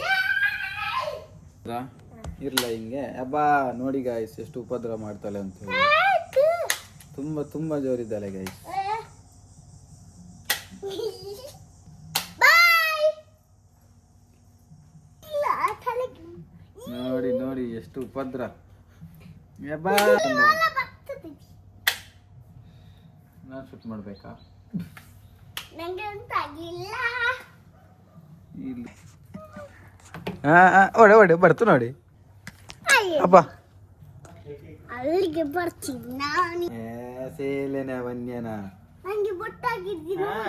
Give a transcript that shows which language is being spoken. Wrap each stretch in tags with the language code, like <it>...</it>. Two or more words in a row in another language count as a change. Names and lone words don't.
<kn>ಇರ್ಲ ಹಿಂಗೆ ಅಬ್ಬಾ ನೋಡಿ ಗಾಯ್ಸ್ ಎಷ್ಟು ಉಪದ್ರ ಮಾಡ್ತಾಳೆ ಅಂತ ಹೇಳಿ ತುಂಬಾ ತುಂಬಾ ಜೋರಿದ್ದಾಳೆ ಗಾಯ್ಸ್. ನೋಡಿ ನೋಡಿ ಎಷ್ಟು ಉಪದ್ರ. ಅಬ್ಬಾ ನಾನು ಶೂಟ್ ಮಾಡ್ಬೇಕಾ? ಓಡೆ ಓಡೆ ಬರ್ತು ನೋಡಿ ಅಪ್ಪ ಅಲ್ಲಿಗೆ ಬರ್ತೀನಿ ನಾನು. ಸೇಲೆನ ವನ್ಯನ ನಂಗೆ ಬೊಟ್ಟಾಗಿದ್ದೀನಿ</kn>